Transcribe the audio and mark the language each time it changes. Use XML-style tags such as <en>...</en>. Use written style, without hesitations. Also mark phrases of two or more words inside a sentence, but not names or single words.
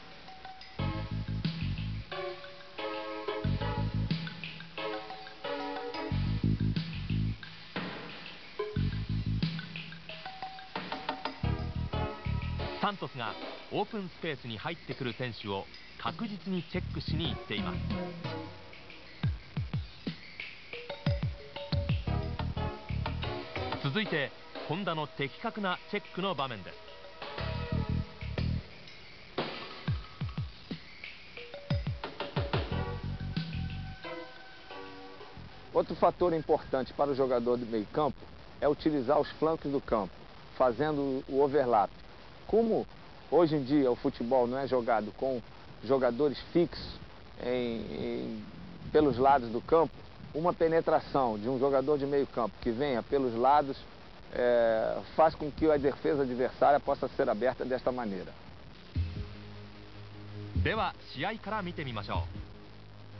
<ja>サントスがオープンスペースに入ってくる選手を確実にチェックしに行っています。続いて本田の的確なチェックの場面です。</ja> <pt>Outro fator importante para o jogador de meio campo é utilizar os flancos do campo, fazendo o overlap. Como hoje em dia o futebol não é jogado com jogadores fixos pelos lados do campo, uma penetração de um jogador de meio campo que venha pelos lados faz com que a defesa adversária possa ser aberta desta maneira.</pt> <ja>では試合から見てみましょう。</ja>